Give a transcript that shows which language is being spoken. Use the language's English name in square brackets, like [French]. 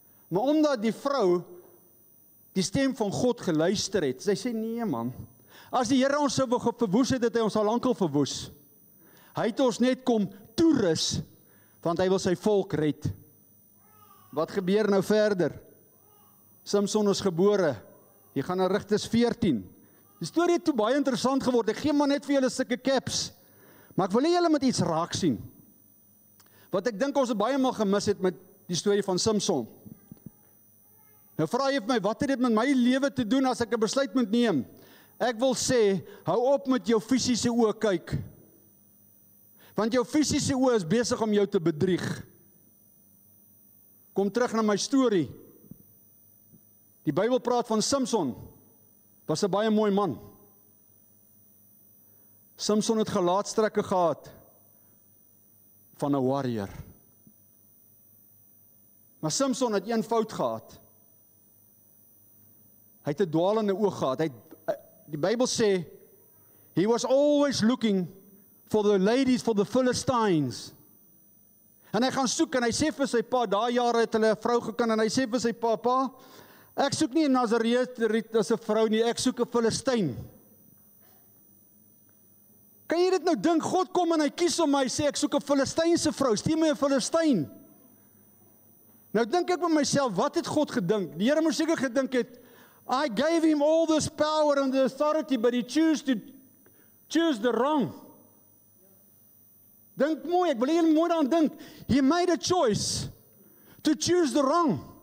[Afrikaans] Maar omdat die vrou die stem van God geluister het, sy sê, nee man, as die Here ons sou verwoes het, het hy ons al lankal verwoes. Hy het ons net kom toerus, want hy wil sy volk red. Wat gebeur nou verder? Samson is gebore. Jy gaan na Rigters 14. Die storie het toe baie interessant geword. Ek gee maar net vir julle sulke caps. Maar ek wil hê julle moet iets raak sien. Wat ek dink ons het baie maal gemis het met die storie van Samson. Nou vra jy vir my, wat het dit met my lewe te doen as ek 'n besluit moet neem? Ek wil sê, hou op met jou fisiese oë kyk. Want jou fisiese oë is besig om jou te bedrieg. Kom terug na my storie. Die Bybel praat van Samson, was 'n baie mooi man. Samson het gelaatstrekke gehad van 'n warrior. Maar Samson het een fout gehad. Hy het 'n dwaalende oog gehad. Die Bybel sê, [English] he was always looking for the ladies, for the Philistines. [Afrikaans] En hy gaan soek, en hy sê vir sy pa, daai jare het hulle 'n vrou geken, en hy sê vir sy pa, ek soek nie 'n Nazareet as 'n vrou nie, ek soek 'n Filistyn. Kan jy dit nou dink, God kom en hy kies om my, hy sê, ek soek 'n Filistynse vrou, stuur my 'n Filistyn. Nou dink ek by myself, wat het God gedink? Die Here moes seker gedink het, [English] I gave him all this power and the authority, but he choose the wrong. [Afrikaans] Dink mooi, ek wil hê julle mooi daaraan dink. [English] He made a choice to choose the wrong.